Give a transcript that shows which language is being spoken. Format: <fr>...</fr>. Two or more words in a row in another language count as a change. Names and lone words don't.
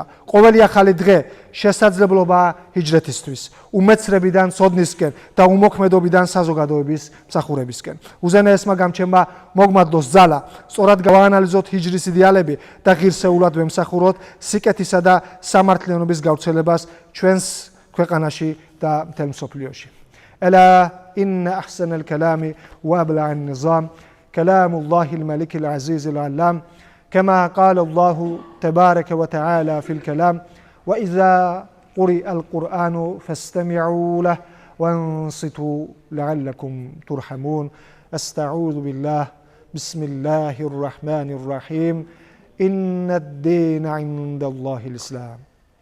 <ka>ყოველი ახალი დღე შესაძლებლობაა ჰიჯრეთისთვის, უმეცრებიდან ცოდნისკენ და უმოქმედობიდან საზოგადოების მსახურებისკენ. უზენაესმა გამჩენმა მოგმადლოს ძალა, სწორად გავაანალიზოთ ჰიჯრის იდეალები და ღირსეულად ვემსახუროთ სიკეთისა და სამართლიანობის გავრცელებას ჩვენს ქვეყანაში და მთელ მსოფლიოში.</ka> <ar>ألا إن أحسن الكلام وأبلغ النظام كلام الله الملك العزيز العلام كما قال الله تبارك وتعالى في الكلام وإذا قرئ القرآن فاستمعوا له وانصتوا لعلكم ترحمون أستعوذ بالله بسم الله الرحمن الرحيم إن الدين عند الله الإسلام</ar>